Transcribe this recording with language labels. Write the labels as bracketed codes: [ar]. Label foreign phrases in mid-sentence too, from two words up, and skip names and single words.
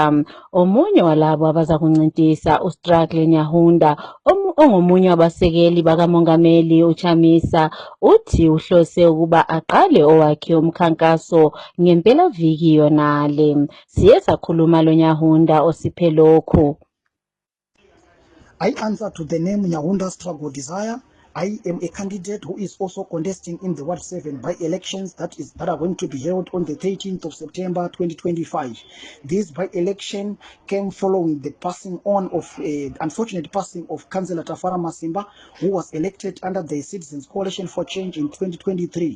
[nd] Omunye walabo abaza kuncintisa uStruggle Nyahunda ongomunye wabasekeli bakamongameli uChamisa uthi uhlose ukuba aqale owakhe umkhankaso ngempelaviki yonale. Siye sakhuluma lo Nyahunda osiphe lokho. [en] I answer to the name Nyahunda Struggle Desire. I am a candidate who is also contesting in the Ward 7 by-elections that are going to be held on the 13th of September 2025. This by-election came following the passing on of unfortunate passing of Councillor Tafara Masimba, who was elected under the Citizens Coalition for Change in 2023.